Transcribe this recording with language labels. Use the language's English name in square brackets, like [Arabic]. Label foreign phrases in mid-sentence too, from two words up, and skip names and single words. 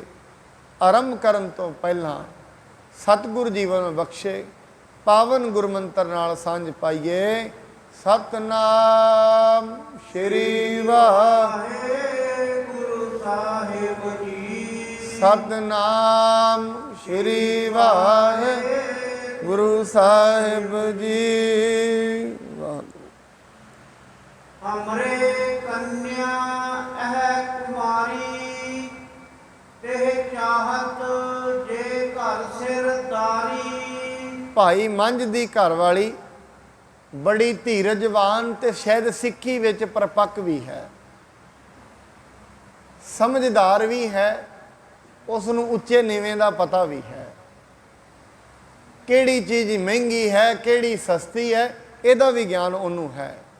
[Punjabi] ਆਰੰਭ ਕਰਨ ਤੋਂ ਪਹਿਲਾਂ ਸਤਿਗੁਰ ਜੀਵਨ ਬਖਸ਼ੇ ਪਾਵਨ ਗੁਰਮੰਤਰ ਨਾਲ ਸਾਂਝ ਪਾਈਏ। ਸਤਨਾਮ ਸ਼੍ਰੀ ਵਾਹਿਗੁਰੂ ਸਾਹਿਬ ਜੀ। ਸਤਨਾਮ ਸ਼੍ਰੀ ਵਾਹਿਗੁਰੂ ਸਾਹਿਬ ਜੀ। [Hindi] हमरे कन्या अह कुमारी ते चाहत जे घर सिर दारी। [Punjabi] ਭਾਈ ਮੰਝ ਦੀ ਘਰਵਾਲੀ ਬੜੀ ਧੀਰਜਵਾਨ ਤੇ ਸ਼ਾਇਦ ਸਿੱਖੀ ਵਿੱਚ ਪਰਪੱਕ ਵੀ ਹੈ, ਸਮਝਦਾਰ ਵੀ ਹੈ। ਉਸ ਨੂੰ ਉੱਚੇ ਨੀਵੇਂ ਦਾ ਪਤਾ ਵੀ ਹੈ, ਕਿਹੜੀ ਚੀਜ਼ ਮਹਿੰਗੀ ਹੈ ਕਿਹੜੀ ਸਸਤੀ ਹੈ ਇਹਦਾ ਵੀ ਗਿਆਨ ਉਹਨੂੰ ਹੈ।